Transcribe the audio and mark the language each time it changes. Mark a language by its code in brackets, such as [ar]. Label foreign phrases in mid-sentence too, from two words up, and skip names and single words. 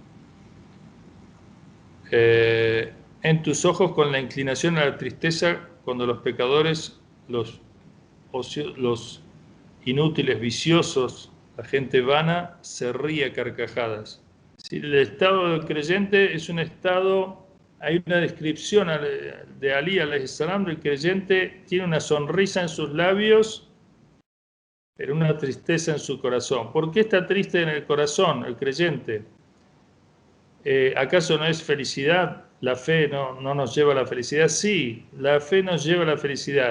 [es] En tus ojos con la inclinación a la tristeza, cuando los pecadores, los inútiles, viciosos, la gente vana, se ríe a carcajadas. Si el estado del creyente es un estado, hay una descripción de Ali [ar] عليه السلام, [es] el creyente tiene una sonrisa en sus labios, pero una tristeza en su corazón. ¿Por qué está triste en el corazón el creyente? ¿Acaso no es felicidad? ¿La fe no nos lleva a la felicidad? Sí, la fe nos lleva a la felicidad.